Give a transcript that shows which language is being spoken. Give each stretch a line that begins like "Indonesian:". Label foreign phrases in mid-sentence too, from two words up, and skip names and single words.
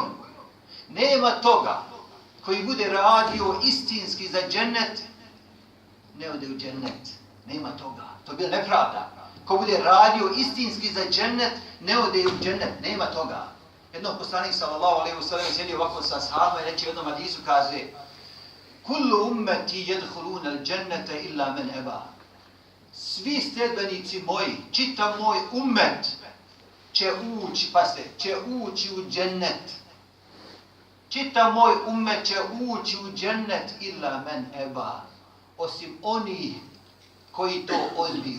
Bosnian: Nema toga koji bude radio istinski za džennet, ne ode u džennet. Nema toga. To je bila nepravda. Ko bude radio istinski za džennet, ne ode u džennet. Nema toga. Jednom poslanik
Arabic: صلى الله عليه وسلم
Bosnian: sjedi ovako sa ashabima i reče u jednom hadisu, kaže:
Arabic: كل أمتي يدخلون الجنة إلا من أبى.
Bosnian: Svi sledbenici moji, čitav moj ummet će ući, pazite, će ući u džennet. Čitav moj ummet će ući u džennet
Arabic: إلا من أبى.
Bosnian: Osim oni koji to odbiju.